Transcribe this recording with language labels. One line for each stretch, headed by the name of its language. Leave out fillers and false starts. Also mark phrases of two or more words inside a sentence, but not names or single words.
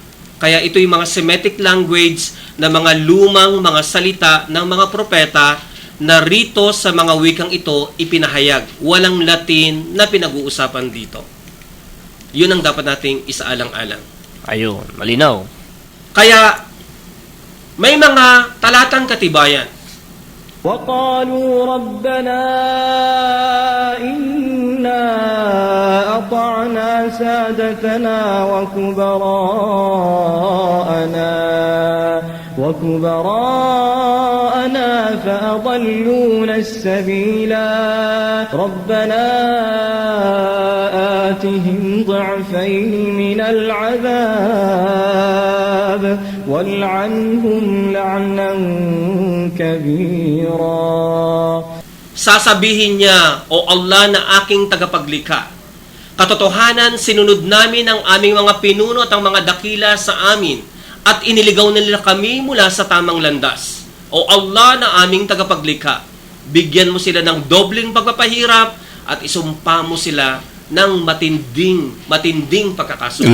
Filipino: Kaya ito yung mga
English: Semitic language
Filipino: na mga lumang mga salita ng mga propeta na rito sa mga wikang ito ipinahayag. Walang Latin na pinag-uusapan dito. Yun ang dapat nating isaalang-alang. Ayun, malinaw. Kaya may mga talatang katibayan.
Arabic: وقالوا ربنا إنا أطعنا سادتنا وكبراءنا فأضلونا السبيلا ربنا آتهم ضعفين من العذاب والعنهم لعنا كبيرا.
Filipino: Sasabihin niya, O Allah na aking tagapaglikha, katotohanan sinunod namin ang aming mga pinuno at ang mga dakila sa amin at iniligaw nila kami mula sa tamang landas. O Allah na aming tagapaglikha, bigyan mo sila ng dobleng pagpapahirap at isumpa mo sila ng matinding pagkakasunod.